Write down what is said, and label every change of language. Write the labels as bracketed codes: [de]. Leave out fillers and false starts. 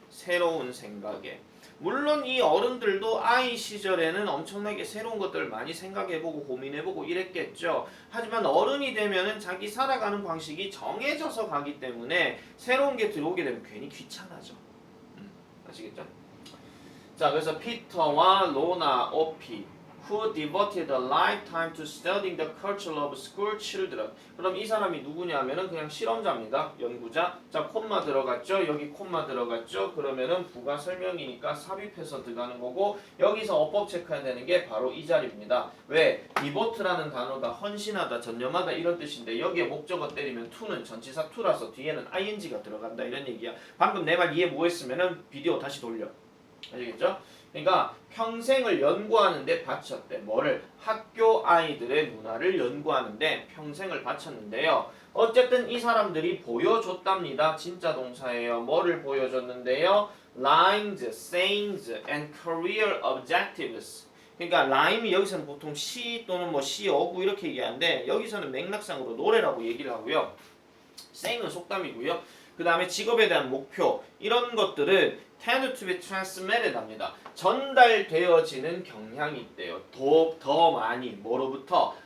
[ko] 새로운 생각에. 물론 이 어른들도 아이 시절에는 엄청나게 새로운 것들을 많이 생각해보고 고민해보고 이랬겠죠. 하지만 어른이 되면은 자기 살아가는 방식이 정해져서 가기 때문에 새로운 게 들어오게 되면 괜히 귀찮아져. 아시겠죠? 자, 그래서 [en] 피터와 로나 오피 who devoted a lifetime to studying the culture of school children. [ko] 그럼 이 사람이 누구냐면은 그냥 실험자입니다. 연구자. 자, 콤마 들어갔죠? 여기 콤마 들어갔죠? 그러면은 부가 설명이니까 삽입해서 들어가는 거고 여기서 어법 체크해야 되는 게 바로 이 자리입니다. 왜? devote라는 단어가 헌신하다, 전념하다 이런 뜻인데 여기에 목적어 때리면 to는 전치사 to라서 뒤에는 ing가 들어간다 이런 얘기야. 방금 내 말 이해 못했으면은 비디오 다시 돌려. 아시겠죠? 그러니까 평생을 연구하는데 바쳤대. 뭐를? 학교 아이들의 문화를 연구하는데 평생을 바쳤는데요. 어쨌든 이 사람들이 보여줬답니다. 진짜 동사예요. 뭐를 보여줬는데요? [en] Lines, sayings, and career objectives. [ko] 그러니까 라임이 여기서는 보통 시 또는 뭐 시어구 이렇게 얘기하는데 여기서는 맥락상으로 노래라고 얘기를 하고요. say는 속담이고요. 그 다음에 직업에 대한 목표 이런 것들은 [en] tend to be transmitted [ko] 합니다. 전달되어지는 경향이 있대요. 더 많이 뭐로부터?